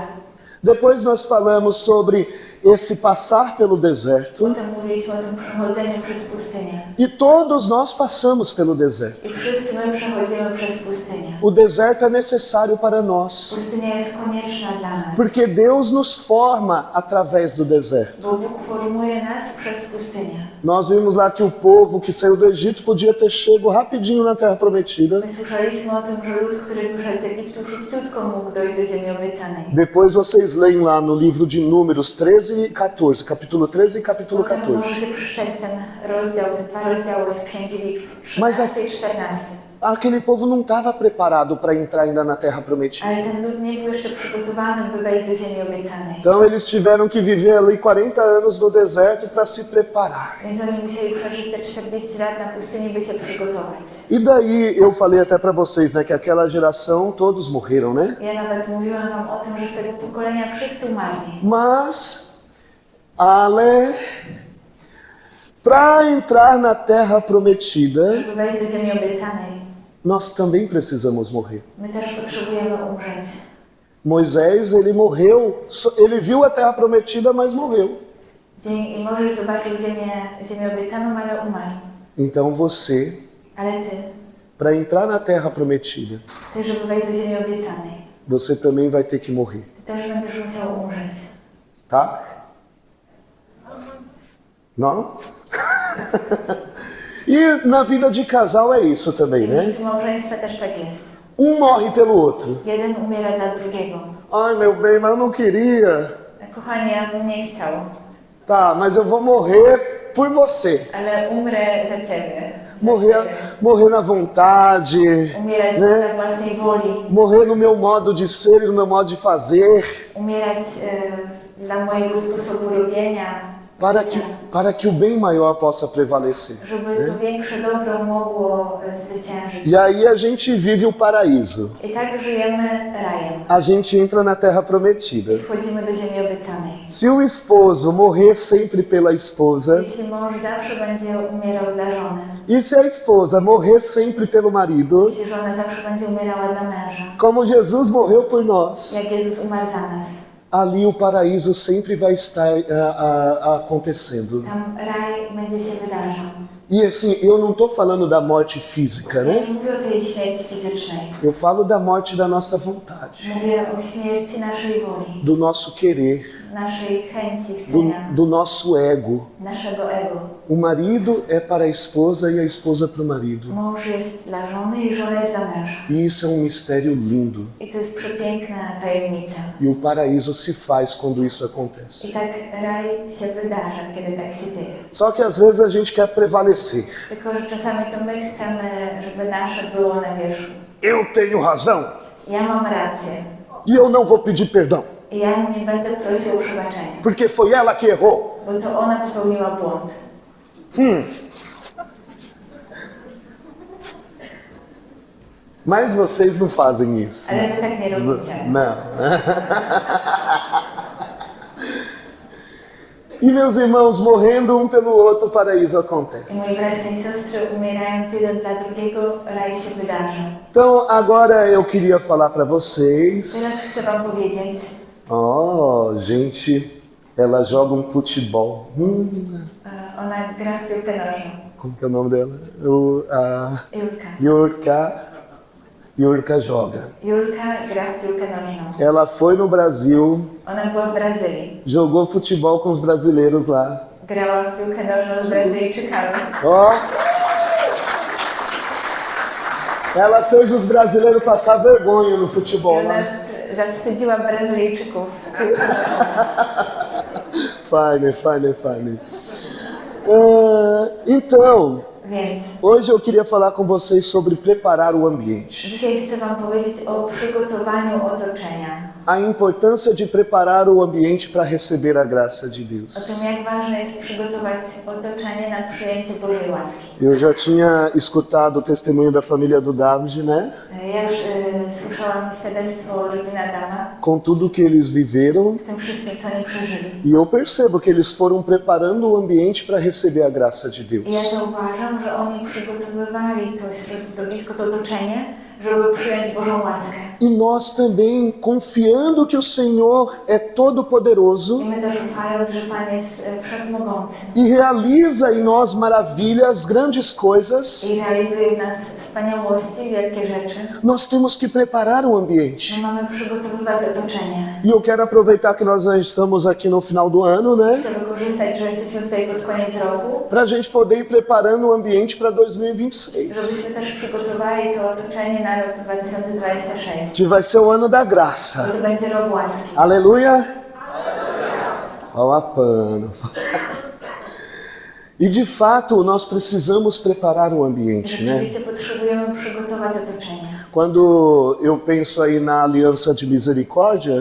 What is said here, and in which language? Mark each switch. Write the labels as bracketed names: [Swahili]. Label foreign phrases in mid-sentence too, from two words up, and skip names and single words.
[Portuguese] Depois nós falamos sobre esse passar pelo deserto. [Polish] Potem mówiliśmy o tym przechodzeniu przez pustynię. [Portuguese] E todos nós passamos pelo deserto. [Polish] I wszyscy my przechodzimy przez pustynię. [Portuguese] O deserto é necessário para nós, [Polish] Pustynia jest konieczna dla nas. [Portuguese] porque Deus nos forma através do deserto. [Polish] Bo Bóg formuje nas przez pustynię. [Portuguese] Nós vimos lá que o povo que saiu do Egito podia ter chego rapidinho na Terra Prometida. [Polish] My słyszeliśmy o tym, że lud, który wyszedł z Egiptu, szybciutko mógł dojść do ziemi obiecanej. [Portuguese] Depois vocês leem lá no livro de Números 13 e 14, capítulo 13 e capítulo [Polish] Potem [Portuguese] 14. [Polish] możecie przeczytać te dwa rozdziały z Księgi Liczb, [Portuguese] Mas [Polish] 13 i 14. [Portuguese] Aquele povo não estava preparado para entrar ainda na Terra Prometida. [Polish] Ale ten lud nie był jeszcze przygotowany, by wejść do ziemi obiecanej. [Portuguese] Então eles tiveram que viver ali 40 anos no deserto para se preparar. [Polish] Więc oni musieli przeżyć te 40 lat na pustyni, by się przygotować. [Portuguese] E daí eu falei até para vocês, né, que aquela geração todos morreram, né? [Polish] Ja nawet mówiłam wam o tym, że z tego pokolenia wszyscy umarli. [Portuguese] Mas para entrar na Terra Prometida, [Polish] Żeby wejść do ziemi obiecanej, [Portuguese] nós também precisamos morrer. [Polish] my też potrzebujemy umrzeć. [Portuguese] Moisés, ele morreu, ele viu a Terra Prometida, mas morreu. [Polish] I możesz zobaczyć ziemię obiecaną, ale umarł. [Portuguese] Então você, [Polish] Ale ty, [Portuguese] para entrar na Terra Prometida, [Polish] ty, żeby wejść do ziemi obiecanej, [Portuguese] você também vai ter que morrer, [Polish] ty też będziesz musiał umrzeć. [Portuguese] tá? Não? E na vida de casal é isso também, [Polish] I w [Portuguese] né? [Polish] życiu małżeństwa też tak jest. [Portuguese] Morre pelo outro. [Polish] Jeden umiera dla drugiego. [Portuguese] Ai, meu bem, mas eu não queria. [Polish] Kochanie, ja bym nie chciał, [Portuguese] Tá, mas eu vou morrer por você. [Polish] ale umrę za ciebie. [Portuguese] Morrer na vontade, [Polish] Umierać [Portuguese] né? [Polish] na własnej woli. [Portuguese] Morrer no meu modo de ser e no meu modo de fazer. [Polish] Umierać dla mojego sposobu robienia. [Portuguese] para que o bem maior possa prevalecer. [Polish] Żeby to większe dobro mogło zwyciężyć. [Portuguese] E aí a gente vive o paraíso. [Polish] I tak żyjemy rajem. [Portuguese] A gente entra na terra prometida. [Polish] Wchodzimy do ziemi obiecanej. [Portuguese] Se o esposo morrer sempre pela esposa, [Polish] Jeśli mąż zawsze będzie umierał dla żony, [Portuguese] e se a esposa morrer sempre pelo marido, [Polish] jeśli żona zawsze będzie umierała dla męża, [Portuguese] como Jesus morreu por nós, [Polish] jak Jezus umarł za nas, [Portuguese] ali o paraíso sempre vai estar acontecendo. [Polish] tam raj będzie się wydarzał. [Portuguese] E assim, eu não estou falando da morte física, [Polish] Ja [Portuguese] né? [Polish] nie mówię o tej śmierci fizycznej. [Portuguese] Eu falo da morte da nossa vontade, [Polish] Mówię o śmierci naszej woli, [Portuguese] do nosso querer, [Polish] naszej chęci, chcenia, [Portuguese] do nosso ego. [Polish] naszego ego. [Portuguese] O marido é para a esposa e a esposa para o marido. [Polish] Mąż jest dla żony i żona jest dla męża. [Portuguese] E isso é um mistério lindo. [Polish] I to jest przepiękna tajemnica. [Portuguese] E o paraíso se faz quando isso acontece. [Polish] I tak raj się wydarza, kiedy tak się dzieje. [Portuguese] Só que às vezes a gente quer prevalecer. [Polish] Tylko, że czasami to my chcemy, żeby nasze było na wierzchu. [Portuguese] Eu tenho razão [Polish] Ja mam rację. [Portuguese] e eu não vou pedir perdão, [Polish] I ja nie będę prosił o przebaczenie, [Portuguese] porque foi ela que errou. [Polish] bo to ona popełniła błąd. [Portuguese] Mas vocês não fazem isso. [Polish] Ale wy tak nie robicie. [Portuguese] Não. E meus irmãos, morrendo pelo outro, o paraíso [Polish] I moi [Portuguese] acontece. [Polish] bracia i siostry, umierając jeden dla drugiego, raj się wydarza. [Portuguese] Então agora eu queria falar para [Polish] Teraz [Portuguese] vocês. [Polish] chcę wam powiedzieć, [Portuguese] Oh, gente, ela joga um futebol. [Polish] ona gra w piłkę nożną. [Portuguese] Como que é o nome dela? Julka. Julka joga. [Polish] Julka gra w piłkę nożną. [Portuguese] Ela foi no Brasil, [Polish] Ona była w Brazylii. [Portuguese] jogou futebol com os brasileiros lá. [Polish] Grała w piłkę nożną z Brazylijczykami. [Portuguese] Ó. Ela fez os brasileiros passar vergonha no [Polish] I [Portuguese] futebol [Polish] ona [Portuguese] lá. [Polish] zawstydziła Brazylijczyków w piłkę nożną. [Portuguese] Fine. Então, [Polish] Więc [Portuguese] hoje eu queria falar com vocês sobre preparar o ambiente. [Polish] dzisiaj chcę wam powiedzieć o przygotowaniu otoczenia. [Portuguese] A importância de preparar o ambiente para receber a graça de [Polish] O [Portuguese] Deus. [Polish] tym, jak ważne jest przygotować otoczenie na przyjęcie Bożej łaski. [Portuguese] Eu já tinha escutado o testemunho da família do David, né? [Polish] Ja już słyszałam świadectwo rodziny Adama [Portuguese] Com tudo que eles viveram. [Polish] z tym wszystkim, co oni przeżyli. [Portuguese] E eu percebo que eles foram preparando o ambiente para receber a graça de Deus. [Polish] I ja zauważam, że oni przygotowywali to środowisko, to otoczenie, żeby przyjąć Bożą łaskę. [Portuguese] E nós também, confiando que o Senhor é todo-poderoso [Polish] I my też ufając, że Pan jest wszechmogący [Portuguese] e realiza em nós maravilhas, grandes coisas, [Polish] i realizuje w nas wspaniałości, wielkie rzeczy, [Portuguese] nós temos que preparar o ambiente. [Polish] my mamy przygotowywać otoczenie. [Portuguese] E eu quero aproveitar que nós já estamos aqui no final do ano, né? [Polish] Chcę wykorzystać, że jesteśmy tutaj pod koniec roku, [Portuguese] Para a gente poder ir preparando o ambiente para 2026. [Polish] żebyśmy też przygotowali to otoczenie na rok 2026. [Portuguese] Que vai ser o ano da [Polish] Bo [Portuguese] graça. [Polish] to będzie rok łaski. [Portuguese] Aleluia! Fala pano. E de fato, nós precisamos preparar o ambiente, né? [Polish] Rzeczywiście potrzebujemy przygotować otoczenie. [Portuguese] Quando eu penso aí na aliança de misericórdia,